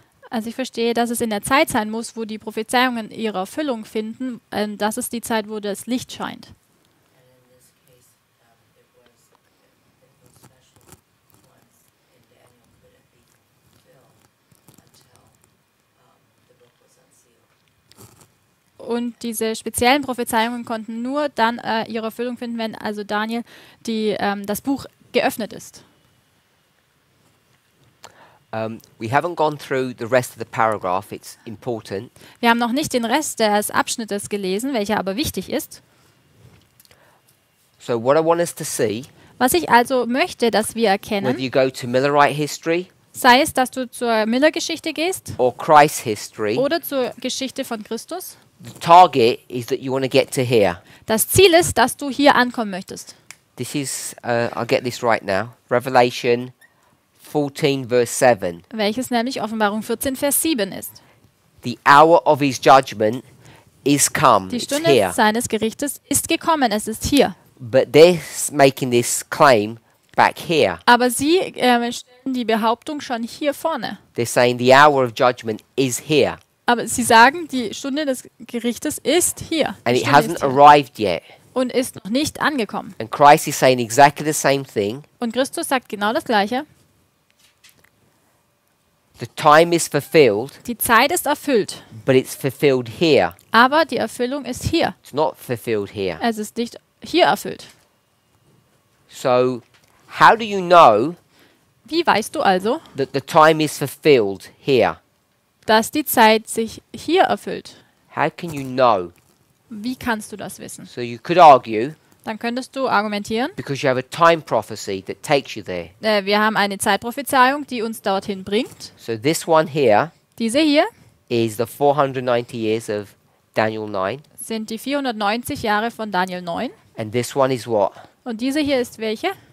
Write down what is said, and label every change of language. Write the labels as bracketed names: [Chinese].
[German] Also ich verstehe, dass es in der Zeit sein muss, wo die Prophezeiungen ihre Erfüllung finden. Das ist die Zeit, wo das Licht scheint. [English] And in this case, it was special ones in Daniel couldn't be fulfilled until the book was unsealed. [German] Und diese speziellen Prophezeiungen konnten nur dann ihre Erfüllung finden, wenn also Daniel das Buch geöffnet ist. [English] We haven't gone through the rest of the paragraph. It's important. [German] Wir haben noch nicht den Rest des Abschnittes gelesen, welcher aber wichtig ist. [English] So what I want us to see, [German] Was ich also möchte, dass wir [English] whether [German] erkennen, [English] you go to Millerite history [German] sei es, dass du zur Miller-Geschichte gehst [English] or Christ history, [German] oder zur Geschichte von Christus, [English] the target is that you want to get to here. [German] das Ziel ist, dass du hier ankommen möchtest. [English] This is, I'll get this right now, Revelation 14 verse 7. [German] Welches nämlich Offenbarung 14, Vers 7 ist. [English] The hour of his judgment is come. [German] Die [English] It's [German] Stunde [English] here. [German] seines Gerichtes ist gekommen, es ist hier. [English] But they're making this claim back here. [German] Aber sie stellen die Behauptung schon hier vorne. [English] They're saying the hour of judgment is here. [German] Aber sie sagen, die Stunde des Gerichtes ist hier. [English] And [German] Die [English] it [German] Stunde [English] hasn't [German] ist hier [English] arrived yet. [German] und ist noch nicht angekommen. [English] And Christ is saying exactly the same thing. [German] Und Christus sagt genau das Gleiche. [English] The time is fulfilled, [German] Die Zeit ist erfüllt, [English] but it's fulfilled here. [German] aber die Erfüllung ist hier. [English] It's not fulfilled here. [German] Es ist nicht hier erfüllt. [English] So, how do you know [German] Wie weißt du also, [English] that the time is fulfilled here? [German] dass die Zeit sich hier erfüllt? [English] How can you know? [German] Wie kannst du das wissen? [English] So, you could argue [German] Dann könntest du argumentieren, [English] because you have a time prophecy that takes you there. [German] wir haben eine Zeitprophezeiung, die uns dorthin bringt. [English] So, this one here [German] Diese hier [English] is the 490 years of Daniel 9, [German] sind die 490 Jahre von Daniel 9. [English] and this one is what? [German] Und diese hier ist welche?